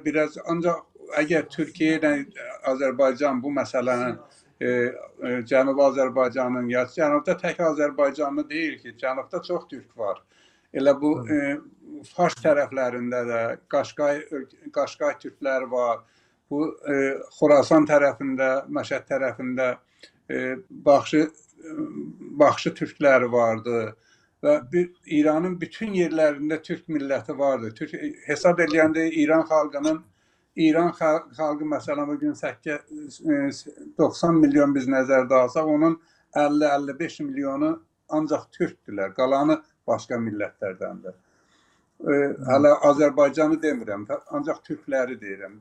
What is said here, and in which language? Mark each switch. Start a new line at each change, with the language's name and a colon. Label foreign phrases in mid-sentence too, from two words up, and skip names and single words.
Azerbaijani: Biraz ancaq əgər Türkiyə ilə Azərbaycan bu məsələnin Cənubi Azərbaycanın, ya Cənubda tək Azərbaycanlı deyil ki, Cənubda çox türk var. Elə bu Fars tərəflərində də Qaşqay türkləri var. Bu Xorasan tərəfində, Məşəd tərəfində Baxşı türkləri vardı.
Turkish: ve İran'ın bütün yerlerinde Türk milleti vardı.
Azerbaijani: Hesap edilende İran xalqı məsələn bugün 90 milyon biz nəzərdə alsaq, onun 50-55 milyonu ancaq Türkdülər. Qalanı başqa millətlərdəndir. Hələ Azərbaycanı demirəm, ancaq Türkləri deyirəm.